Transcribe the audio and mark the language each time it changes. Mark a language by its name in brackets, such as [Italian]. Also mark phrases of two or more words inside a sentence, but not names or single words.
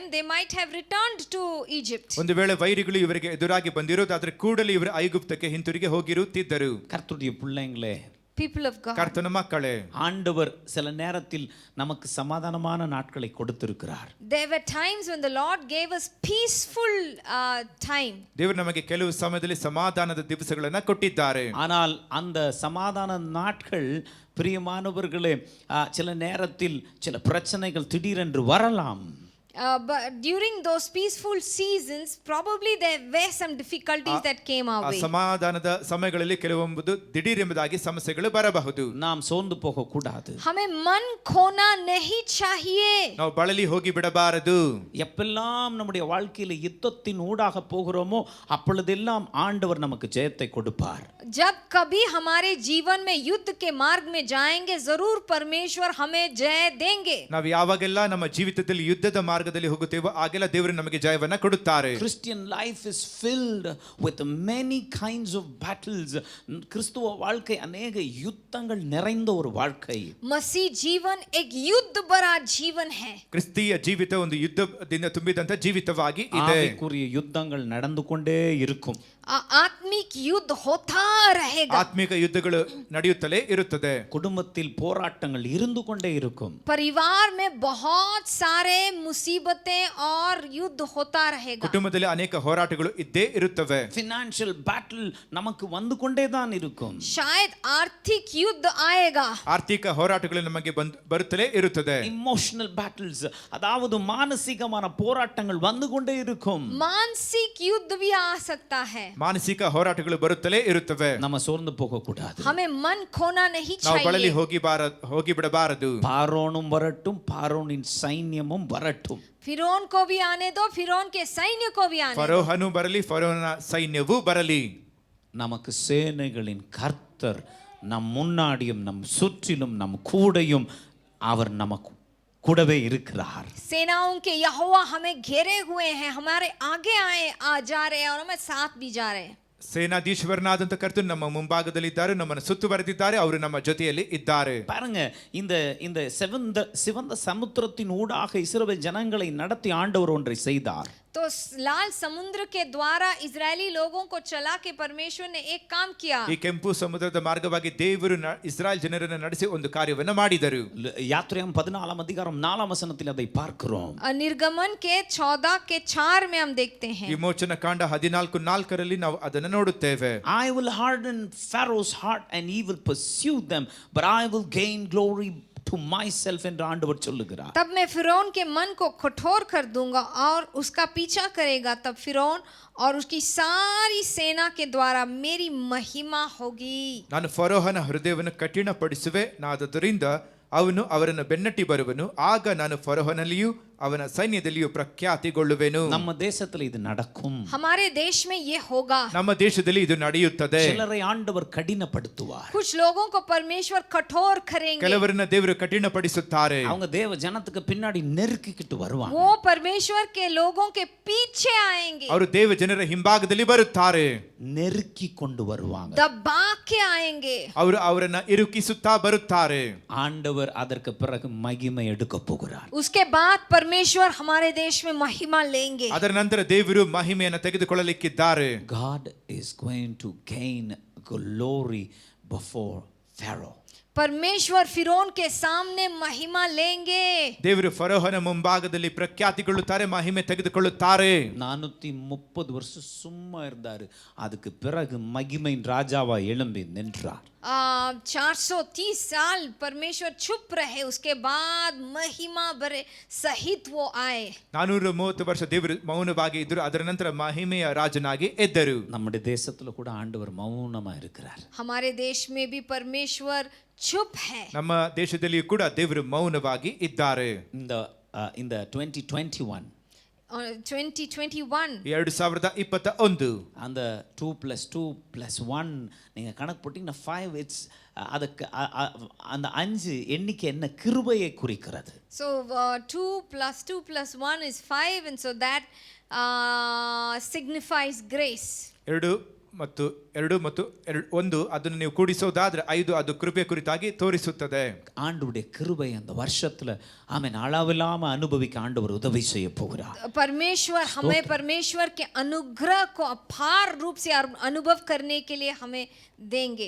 [English] They might have returned to Egypt. [Kannada] ಒಂದು ವೇಳೆ ವೈರಿಗಳು ಇವರಿಗೆ ಎದುರಾಗಿ ಬಂದಿರೋದಾದ್ರೆ ಕೂಡಲೇ ಇವರು ಐಗುಪ್ತಕ್ಕೆ ಹಿಂತಿರುಗಿ ಹೋಗಿರುತ್ತಿದ್ದರು. [Tamil] கர்த்தருடைய பிள்ளைங்களே, [English] people of God. [Kannada] ಕರ್ತನ ಮಕ್ಕಳೇ, [Tamil] ஆண்டவர் சில நேரத்தில் நமக்கு சமாதானமான நாட்களை கொடுத்திருக்கிறார். [English] There were times when the Lord gave us peaceful time. [Kannada] ದೇವರು ನಮಗೆ ಕೆಲವು ಸಮಯದಲ್ಲಿ ಸಮಾಧಾನದ ದಿವಸಗಳನ್ನ ಕೊಟ್ಟಿದ್ದಾರೆ. [Tamil] ஆனால் அந்த சமாதான நாட்கள் பிரியமானவர்களே சில நேரத்தில் சில பிரச்சனைகள் திடீரென்று வரலாம். [English] But during those peaceful seasons, probably there were some difficulties that came our [Kannada] ಆ [English] way. [Kannada] ಸಮಾಧಾನದ ಸಮಯಗಳಲ್ಲಿ ಕೆಲವೊಂದು ದಿಢೀರ್ ಎಂಬುದಾಗಿ ಸಮಸ್ಯೆಗಳು ಬರಬಹುದು. [Tamil] நாம் சோர்ந்து போக கூடாது. [Hindi] हमें मन खोना नहीं चाहिए. [Kannada] ನಾವು ಬಳಲಿ ಹೋಗಿ ಬಿಡಬಾರದು. [Tamil] எப்பெல்லாம் நம்முடைய வாழ்க்கையில யுத்தத்தின் ஊடாக போகிறோமோ அப்பொழுதெல்லாம் ஆண்டவர் நமக்கு ஜெயத்தை கொடுப்பார். [Hindi] जब कभी हमारे जीवन में युद्ध के मार्ग में जाएंगे, जरूर परमेश्वर हमें जय देंगे. [Kannada] ನಾವು ಯಾವಾಗೆಲ್ಲ ನಮ್ಮ ಜೀವಿತದಲ್ಲಿ ಯುದ್ಧದ ಮಾರ್ಗದಲ್ಲಿ ಹೋಗುತ್ತೇವೋ ಆಗೆಲ್ಲ ದೇವರು ನಮಗೆ ಜಯವನ್ನ ಕೊಡುತ್ತಾರೆ. [English] Christian life is filled with many kinds of battles. [Tamil] கிறிஸ்துவ வாழ்க்கை अनेक யுத்தங்கள் நிறைந்த ஒரு வாழ்க்கை. [Hindi] मसीह जीवन एक युद्ध भरा जीवन है. [Kannada] ಕ್ರಿಸ್ತಿಯ ಜೀವಿತ ಒಂದು ಯುದ್ಧದಿಂದ ತುಂಬಿದಂತ ಜೀವಿತವಾಗಿ ಇದೆ. [Tamil] ஆவிக்குரிய யுத்தங்கள் நடந்து கொண்டே இருக்கும். [Hindi] आत्मिक युद्ध होता रहेगा. [Kannada] ಆತ್ಮಿಕ ಯುದ್ಧಗಳು ನಡೆಯುತ್ತಲೇ ಇರುತ್ತದೆ. [Tamil] குடும்பத்தில் போராட்டங்கள் இருந்து கொண்டே இருக்கும். [Hindi] परिवार में बहुत सारे मुसीबतें और युद्ध होता रहेगा. [Kannada] ಕುಟುಂಬದಲ್ಲಿ ಅನೇಕ ಹೋರಾಟಗಳು ಇದ್ದೇ ಇರುತ್ತವೆ. [English] Financial battle [Tamil] நமக்கு வந்து கொண்டே தான் இருக்கும். [Hindi] शायद आर्थिक युद्ध आएगा. [Kannada] ಆರ್ಥಿಕ ಹೋರಾಟಗಳು ನಮಗೆ ಬರುತ್ತಲೇ ಇರುತ್ತದೆ. [English] Emotional battles [Tamil] அதாவது மானசீகமான போராட்டங்கள் வந்து கொண்டே இருக்கும். [Hindi] मानसिक युद्ध भी आ सकता है. [Kannada] ಮಾನಸಿಕ ಹೋರಾಟಗಳು ಬರುತ್ತಲೇ ಇರುತ್ತವೆ. [Tamil] நம்ம சோர்ந்து போக கூடாது. [Hindi] हमें मन खोना नहीं [Kannada] ನಾವು ಬಳಲಿ [Hindi] चाहिए. [Kannada] ಹೋಗಿ ಬಿಡಬಾರದು. [Tamil] பாரோனும் வரட்டும், பாரோனின் சைன்யமும் வரட்டும். [Hindi] फिरौन को भी आने दो, फिरौन के सैन्य को भी आने दो. [Kannada] ಫರೋಹನು ಬರಲಿ, ಫರೋಹನ ಸೈನ್ಯವೂ ಬರಲಿ. [Tamil] நமக்கு சேனைகளின் கர்த்தர் நம் முன்னாடியும் நம் சுற்றிலும் நம் கூடையும் அவர் நமக்கு கூடவே இருக்கிறார். [Hindi] सेनाओं के यहोवा हमें घेरे हुए हैं, हमारे आगे आए आ जा रहे हैं और हमें साथ भी जा रहे हैं. [Kannada] ಸೇನಾಧೀಶ್ವರನಾದಂತ ಕರ್ತನು ನಮ್ಮ ಮುಂಭಾಗದಲ್ಲಿದ್ದಾರೆ, ನಮ್ಮನ್ನು ಸುತ್ತುವರೆದಿದ್ದಾರೆ, ಅವರು ನಮ್ಮ ಜೊತೆಯಲ್ಲಿ ಇದ್ದಾರೆ. [Tamil] பாருங்க, இந்த இந்த சிவந்த சமுத்திரத்தின் ஊடாக இஸ்ரவேல் ஜனங்களை நடத்தி ஆண்டவர் ஒன்றை செய்தார். [Hindi] तो लाल समुद्र के द्वारा इजरायली लोगों को चला के परमेश्वर ने एक काम किया. [Kannada] ಈ ಕೆಂಪು ಸಮುದ್ರದ ಮಾರ್ಗವಾಗಿ ದೇವರು ಇಸ್ರಾಯೇಲ್ ಜನರನ್ನು ನಡೆಸಿ ಒಂದು ಕಾರ್ಯವನ್ನು ಮಾಡಿದರು. [Tamil] யாத்ராகமம் 14 அதிகாரம் 4 வசனத்தில் அதை பார்க்கிறோம். [Hindi] निर्गमन के 14 के 4 में हम देखते हैं. [Kannada] ವಿಮೋಚನ ಕಾಂಡ 14:4 ನಾವು ಅದನ್ನು ನೋಡುತ್ತೇವೆ. [English] I will harden Pharaoh's heart and he will pursue them, but I will gain glory to myself [Tamil] என்று ஆண்டவர் சொல்லுகிறார். [Hindi] तब मैं फिरौन के मन को कठोर कर दूंगा और उसका पीछा करेगा. तब फिरौन और उसकी सारी सेना के द्वारा मेरी महिमा होगी. [Kannada] ನಾನು ಫರೋಹನ ಹೃದಯವನ್ನು ಕಠಿಣಪಡಿಸುವೆ, ನಾದದರಿಂದ ಅವನು ಅವರನ್ನು ಬೆನ್ನಟ್ಟಿ ಬರುವನು. ಆಗ ನಾನು ಫರೋಹನಲ್ಲಿಯೂ ಅವನ ಸೈನ್ಯದಲ್ಲಿಯೂ ಪ್ರಖ್ಯಾತಿಗೊಳ್ಳುವೆನು. [Tamil] நம்ம தேசத்துல இது நடக்கும். [Hindi] हमारे देश में ये होगा. [Kannada] ನಮ್ಮ ದೇಶದಲ್ಲಿ ಇದು ನಡೆಯುತ್ತದೆ. [Tamil] சிலரை ஆண்டவர் கடினப்படுத்துவார். [Hindi] कुछ लोगों को परमेश्वर कठोर करेंगे. [Kannada] ಕೆಲವರನ್ನ ದೇವರು ಕಠಿಣಪಡಿಸುತ್ತಾರೆ. [Tamil] அவங்க தேவ ஜனத்துக்கு பின்னாடி நெருக்கிக்கிட்டு வருவாங்க. [Hindi] वो परमेश्वर के लोगों के पीछे आएंगे. [Kannada] ಅವರು ದೇವ ಜನರ ಹಿಂಭಾಗದಲ್ಲಿ ಬರುತ್ತಾರೆ. [Tamil] நெருக்கி கொண்டு வருவாங்க. [Hindi] दबा के आएंगे. [Kannada] ಅವರು ಅವರನ್ನ ಇರುಕಿಸುತ್ತಾ ಬರುತ್ತಾರೆ. [Tamil] ஆண்டவர் அதற்கு பிறகு மகிமை எடுக்க போகிறார். [Hindi] उसके बाद परमेश्वर हमारे देश में महिमा लेंगे. [Kannada] ಅದರ ನಂತರ ದೇವರು ಮಹಿಮೆಯನ್ನು ತೆಗೆದುಕೊಳ್ಳಲಿಕ್ಕಿದ್ದಾರೆ. [English] God is going to gain glory before Pharaoh. [Hindi] परमेश्वर फिरौन के सामने महिमा लेंगे. [Kannada] ದೇವರು ಫರೋಹನ ಮುಂಭಾಗದಲ್ಲಿ ಪ್ರಖ್ಯಾತಿಗೊಳ್ಳುತ್ತಾರೆ, ಮಹಿಮೆ ತೆಗೆದುಕೊಳ್ಳುತ್ತಾರೆ. [Tamil] 430 வருஷம் சும்மா இருந்தாரு. அதுக்கு பிறகு மகிமையின் ராஜாவா எழும்பி நின்றார். [Hindi] 430 साल परमेश्वर चुप रहे, उसके बाद महिमा भरे सहित वो आए. [Kannada] 430 ವರ್ಷ ದೇವರು ಮೌನವಾಗಿ ಇದ್ದರು, ಅದರ ನಂತರ ಮಹಿಮೆಯ ರಾಜನಾಗಿ ಎದ್ದರು. [Tamil] நம்முடைய தேசத்துல கூட ஆண்டவர் மௌனமா இருக்கிறார். [Hindi] हमारे देश में भी परमेश्वर चुप है. [Kannada] ನಮ್ಮ ದೇಶದಲ್ಲಿಯೂ ಕೂಡ ದೇವರು ಮೌನವಾಗಿ ಇದ್ದಾರೆ. [Tamil] இந்த 2021 2021 அந்த 2+2+1 நீங்க கணக்கு போட்டீங்கன்னா 5. இட்ஸ் அதுக்கு அந்த 5 எண்ணிக்கை என்ன கிருபையை குறிக்கிறது. [English] So 2 + 2 + 1 is 5, and so that signifies grace. [Kannada] 2 ಮತ್ತು 1 ಅದನ್ನು ನೀವು ಕೂಡಿಸೋದಾದ್ರೆ 5, ಅದು ಕೃಪೆ ಕುರಿತಾಗಿ ತೋರಿಸುತ್ತದೆ. [Tamil] ஆண்டவருடைய கிருபை அந்த வருஷத்துல ஆமென் அளவில்லாம அனுபவிக்க ஆண்டவர் உதவி செய்ய போகிறார். [Hindi] परमेश्वर हमें परमेश्वर के अनुग्रह को अपार रूप से अनुभव करने के लिए हमें देंगे।